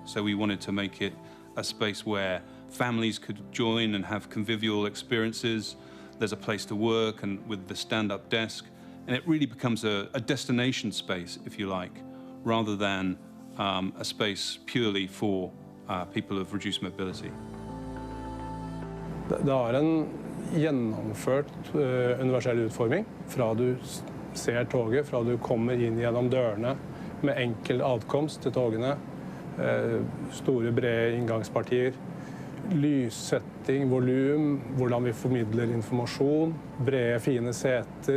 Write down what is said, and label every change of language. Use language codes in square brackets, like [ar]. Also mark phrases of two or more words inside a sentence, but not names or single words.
[en] So we wanted to make it a space where families could join and have convivial experiences. There's a place to work and with the stand-up desk. And it really becomes a destination space, if you like, rather than a space purely for people of reduced mobility. [no] Det har en gjennomført universell utforming fra du ser toget, fra du kommer inn gjennom dørene med enkel adkomst til togene, store, brede inngangspartier, lyssetting, volum, hvordan vi formidler informasjon, brede, fine seter.